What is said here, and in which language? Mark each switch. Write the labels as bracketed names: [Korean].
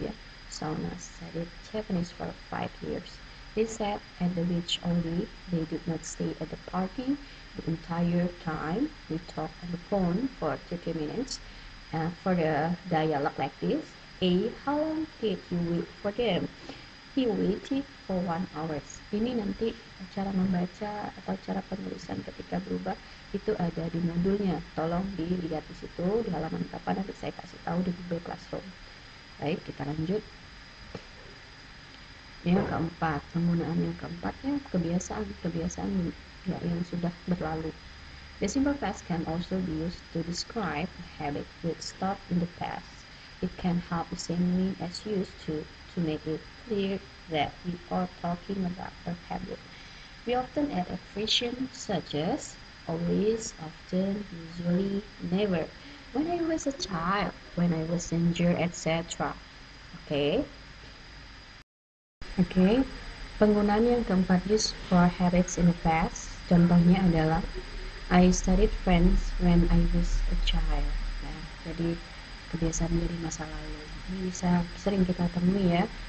[English] Yeah, Sauna studied Japanese for 5 years. They sat at the beach all day. They did not stay at the party the entire time. We talked on the phone for 30 minutes. For the dialogue like this, A. How long did you wait for them? He waited for 1 hour. [Indonesian] Ini nanti cara membaca atau cara penulisan ketika berubah itu ada di modulnya. Tolong dilihat di situ di halaman berapa, nanti saya kasih tahu di Google Classroom. Baik, kita lanjut. Yang keempat, penggunaan yang keempatnya kebiasaan ya, yang sudah berlalu. [English] The simple past can also be used to describe a habit which stopped in the past. It can have the same meaning as used to make it clear that we are talking about a habit. We often add expressions such as always, often, usually, never, when I was a child, when I was younger, etc. Okay. [Indonesian] Oke, penggunaan yang keempat, use for habits in the past. [English] Contohnya adalah I studied French when I was a child. [Indonesian] Nah, jadi kebiasaan dari masa lalu. Ini bisa sering kita temui ya.